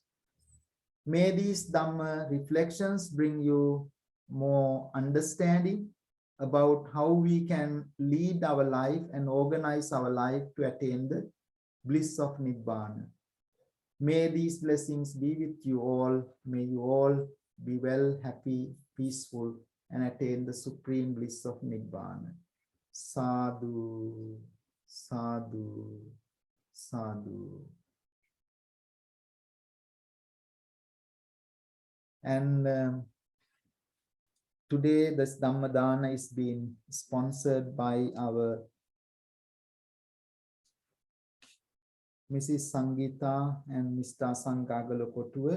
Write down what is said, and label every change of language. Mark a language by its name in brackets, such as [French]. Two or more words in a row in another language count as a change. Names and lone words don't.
[English] May these Dhamma reflections bring you more understanding about how we can lead our life and organize our life to attain the bliss of Nibbana. May these blessings be with you all. May you all be well, happy, peaceful, and attain the supreme bliss of Nibbana. [Pali] Sadhu, sadhu, sadhu. [English] And today, this [Pali] Dhamma Dana [English] is being sponsored by our Mrs Sangeetha and Mr Asanga Agalakotuwa.